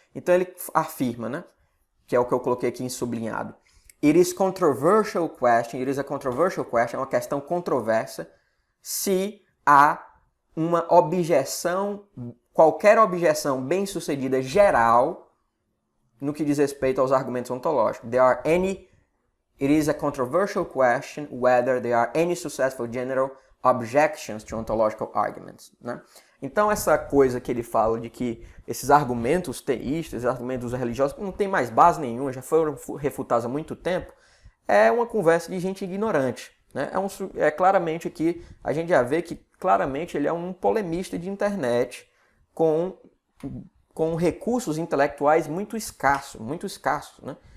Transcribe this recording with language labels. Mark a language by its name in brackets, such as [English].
[Portuguese] Então ele afirma, né, que é o que eu coloquei aqui em sublinhado. [English] It is a controversial question, [Portuguese] é uma questão controversa, se há uma objeção, qualquer objeção bem-sucedida geral no que diz respeito aos argumentos ontológicos. [English] It is a controversial question whether there are any successful general objections to ontological arguments, né? [Portuguese] Então essa coisa que ele fala de que esses argumentos teístas, argumentos religiosos, não tem mais base nenhuma, já foram refutados há muito tempo, é uma conversa de gente ignorante, né? Claramente aqui, a gente já vê que claramente ele é um polemista de internet com recursos intelectuais muito escassos, né?